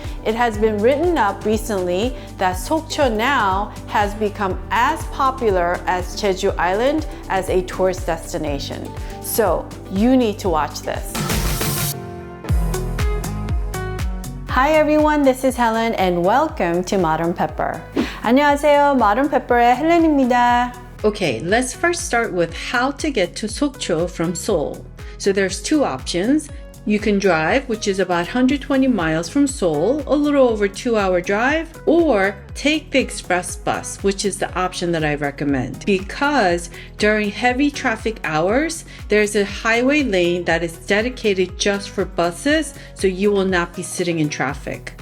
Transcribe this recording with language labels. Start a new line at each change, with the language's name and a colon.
English: It has been written up recently that Sokcho now has become as popular as Jeju Island as a tourist destination. So you need to watch this. Hi everyone, this is Helen and welcome to Modern Pepper.
Korean: 안녕하세요, Modern Pepper의 헬렌입니다.
English: Okay, let's first start with how to get to Sokcho from Seoul. So there's two options. You can drive, which is about 120 miles from Seoul, a little over 2-hour drive, or take the express bus, which is the option that I recommend. Because during heavy traffic hours, there's a highway lane that is dedicated just for buses, so you will not be sitting in traffic.